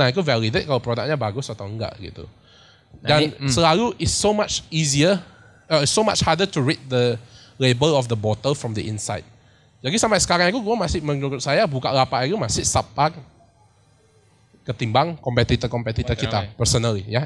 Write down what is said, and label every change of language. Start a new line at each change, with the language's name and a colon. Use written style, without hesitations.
Indonesian: Nah itu validate kalau produknya bagus atau enggak gitu. Dan selalu
English: it's so much easier, so much harder to read the label of the bottle from the inside.
Indonesian: Jadi sampai sekarang itu menurut saya Bukalapak itu masih subpar ketimbang kompetitor kita personally, ya.